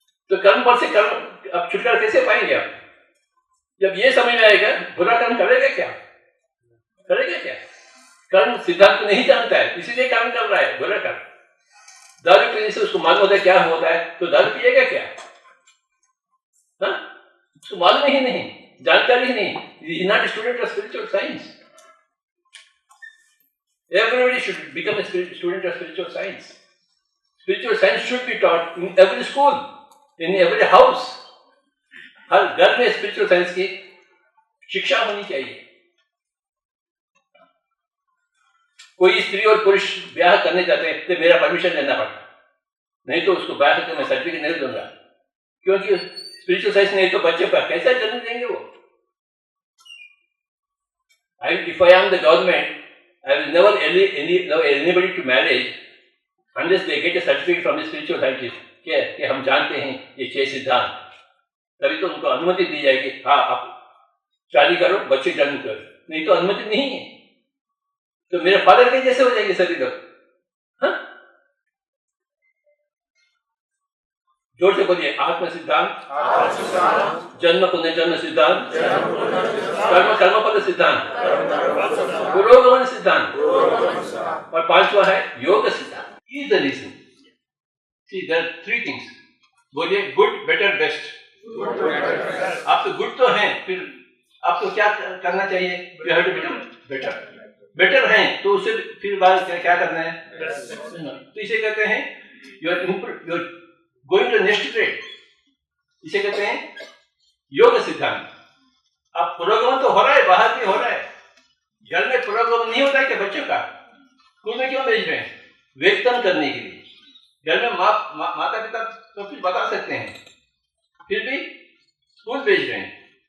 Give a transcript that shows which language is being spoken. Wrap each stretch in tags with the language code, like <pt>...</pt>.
<hi>तो कर्म पर से कर्म अब छुटकारा कैसे पाएंगे आप? जब ये समझ में आएगा बुरा कर्म करेगा क्या? कर्म सिद्धांत नहीं जानता है, इसीलिए कर्म कर रहा है बुरा कर्म। दारू पीने से उसको मालूम होता है क्या होता है, तो दारू पिएगा क्या? उसको मालूम ही नहीं, जानकारी ही नहीं।</hi> <en>He is not a student of spiritual science. Everybody should become a student of spiritual science. Spiritual science should be taught in every school, in every house.</en> <hi>हर घर में स्पिरिचुअल साइंस की शिक्षा होनी चाहिए। कोई स्त्री और पुरुष ब्याह करने जाते हैं तो मेरा परमिशन लेना पड़ता, नहीं तो उसको ब्याह करके मैं सर्टिफिकेट नहीं दूंगा। क्योंकि स्पिरिचुअल साइंस नहीं तो बच्चे पर कैसा जन्म देंगे वो?</hi> <en>If I am the government, I will never allow anybody to marriage unless they get a certificate from the spiritual scientist</en> <hi>कि हम जानते हैं ये 6 सिद्धांत, तभी तो उनको अनुमति दी जाएगी। हाँ, आप शादी करो, बच्चे जन्म करो, नहीं तो अनुमति नहीं है। तो मेरे फादर के जैसे हो जाएंगे सभी लोग। हाँ, जोर से बोलिए, आत्म सिद्धांत, जन्म पुनर्जन्म सिद्धांत, कर्म कर्मफल सिद्धांत, पुरोगमन सिद्धांत, और 5वां है योग सिद्धांत।</hi> <en>Is the reason. See, there are 3 things.</en> <hi>बोलिए,</hi> <en>Good, better, best.</en> <hi>आप तो गुड तो हैं, फिर आपको क्या करना चाहिए?</hi> <en>You have to become better.</en> <hi>Better हैं तो उसे फिर बाद क्या करना है? तो इसे कहते हैं</hi> <en>you are going to next grade.</en> <hi>इसे कहते हैं योग सिद्धांत। अब पुरोगमन तो हो रहा है, बाहर भी हो रहा है। घर में पुरोगमन नहीं होता है कि बच्चों का स्कूल में क्यों भेज रहे हैं? वेतन करने के लिए। घर में माता पिता तो कुछ बता सकते हैं, फिर भी स्कूल भेज रहे हैं।</hi>